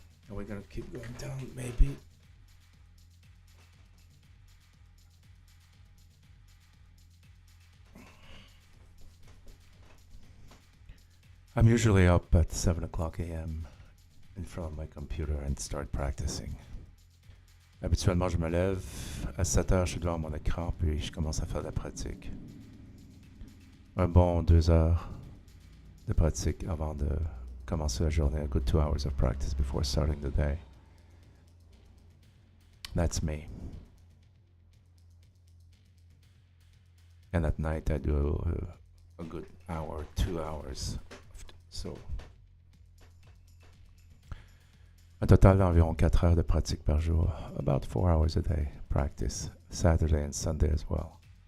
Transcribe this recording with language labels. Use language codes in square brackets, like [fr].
[en] Are we gonna keep going down? Maybe. I'm usually up at 7 o'clock a.m. in front of my computer and start practicing. [fr] Habituellement, je me lève à 7 heures, je suis devant mon écran, puis je commence à faire de la pratique. Un bon 2 heures de pratique avant de commencer la journée. [en] A good 2 hours of practice before starting the day. That's me. And at night, I do a good hour, 2 hours. [fr] So, un total d'environ 4 heures de pratique par jour. [en] About 4 hours a day practice, Saturday and Sunday as well.